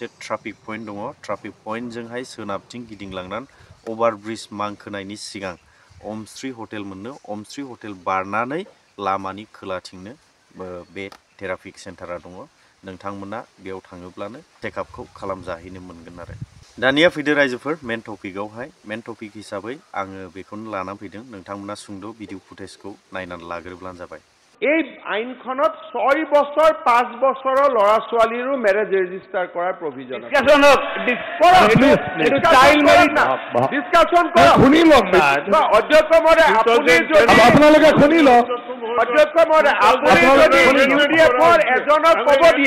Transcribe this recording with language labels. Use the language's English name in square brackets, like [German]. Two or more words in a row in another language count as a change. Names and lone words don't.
[English] traffic point [Bodo] दङ ट्राफिक पइन्टजोंहाय सोनाबथिं गिदिंलांनानै ओभारब्रिज मांखोनायनि सिगां अमश्री हटेल मोननो अमश्री हटेल बारनानै लामानि खोलाथिंनो बे थेरापि सेन्टारा दङ नोंथांमोना बेयाव थाङोब्लानो चेकआपखौ खालामजाहैनो मोनगोन आरो दानिया फैदो रायजोफोर मेन टपिकआवहाय [English] main topic [Bodo] हिसाबै आङो बेखौनो लानानै फैदों नोंथांमोना सुंद' भिडिअ फुटेजखौ नायनानै लाग्रोब्लानो जाबाय [Assamese] এই আইনখনত 6 বছৰ 5 বছৰৰ ল'ৰা ছোৱালীৰো [English] marriage register [Assamese] কৰাৰ প্ৰভিজন আছে ডিসকাশন কৰক শুনি লওক না অধ্যক্ষ মহোদয় আপুনি যদি আপোনালোকে শুনি লওক অধ্যক্ষ মহোদয় আপুনি যদি ইউডিএফৰ এজনক ক'ব দিয়ে